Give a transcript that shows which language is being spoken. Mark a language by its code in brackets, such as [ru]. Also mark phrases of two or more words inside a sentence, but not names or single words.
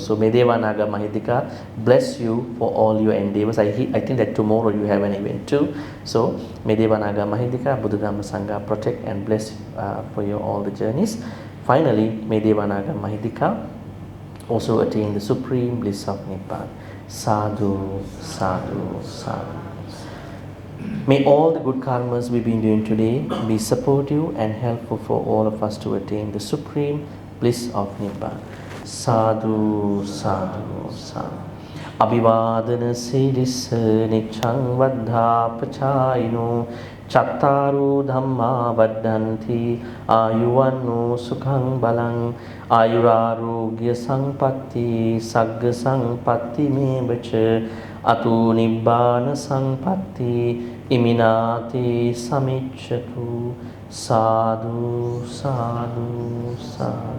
[en] So may Devanaga Mahidika bless you for all your endeavors. I think that tomorrow you have an event too. So may Devanaga Mahidika, Buddha Dhamma Sangha protect and bless for your all the journeys. Finally, may Devanaga Mahidika also attain the supreme bliss of Nibbana. [pi] Sadhu, sadhu, sadhu. [en] May all the good karmas we've been doing today be supportive and helpful for all of us to attain the supreme bliss of Nibbana. [pi] Sadhu, sadhu, sadhu. Abhivadana siddhissa niccang vaddha pachayino chattaru dhamma vaddhanti ayuvanno sukhang balang ayurarogya sampatti sagga sampatti mevacha atu nibbana sampatti iminati samicchatu. Sadhu, sadhu, sadhu.